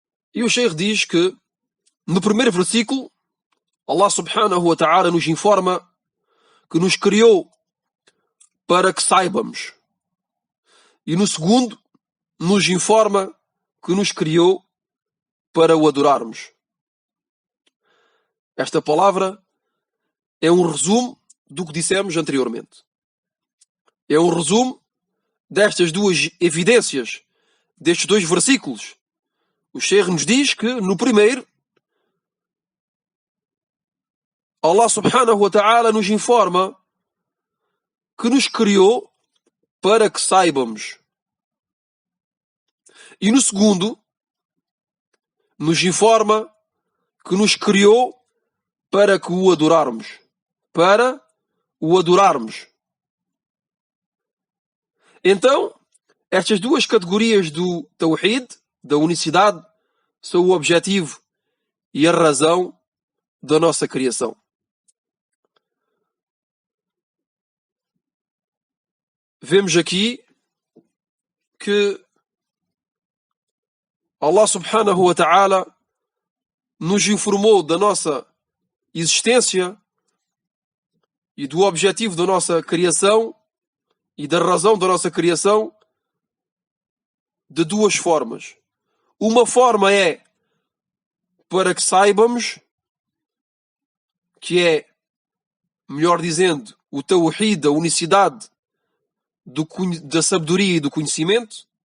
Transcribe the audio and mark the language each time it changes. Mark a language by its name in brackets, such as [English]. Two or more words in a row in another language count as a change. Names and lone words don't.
[Portuguese] E o Sheikh diz que, no primeiro versículo, [Arabic] الله سبحانه وتعالى [Portuguese] nos informa que nos criou para que saibamos. E no segundo, nos informa que nos criou para o adorarmos. Esta palavra é um resumo do que dissemos anteriormente. É um resumo destas duas evidências, destes dois versículos. O Sheikh nos diz que, no primeiro, [Arabic] الله سبحانه وتعالى [Portuguese] nos informa que nos criou para que saibamos. E no segundo, nos informa que nos criou para que o adorarmos. Para o adorarmos. Então, estas duas categorias do Tawhid, da unicidade, são o objetivo e a razão da nossa criação. Vemos aqui que [Arabic] الله سبحانه وتعالى [Portuguese] nos informou da nossa existência e do objetivo da nossa criação e da razão da nossa criação de duas formas. Uma forma é para que saibamos, que é, melhor dizendo, o Tawhid, a unicidade da sabedoria e do conhecimento.